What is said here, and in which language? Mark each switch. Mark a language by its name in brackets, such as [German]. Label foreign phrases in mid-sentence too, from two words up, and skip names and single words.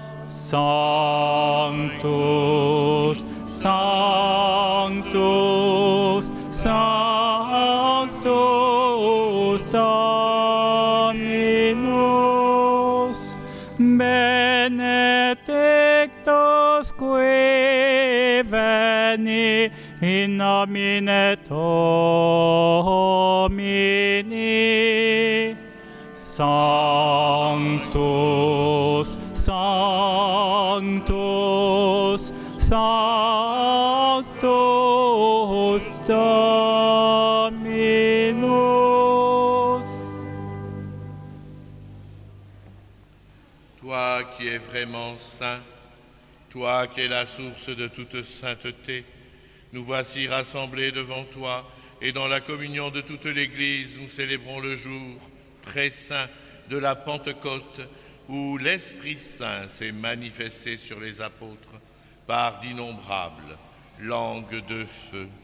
[Latin] Sanctus, Sanctus, Sanctus Dominus, benedictus qui veni in nomine Domini. Sanctus, Sanctus, Sanctus Dominus. [French] Toi qui es vraiment saint, toi qui es la source de toute sainteté, nous voici rassemblés devant toi et dans la communion de toute l'Église, nous célébrons le jour très saint de la Pentecôte où l'Esprit Saint s'est manifesté sur les apôtres par d'innombrables langues de feu.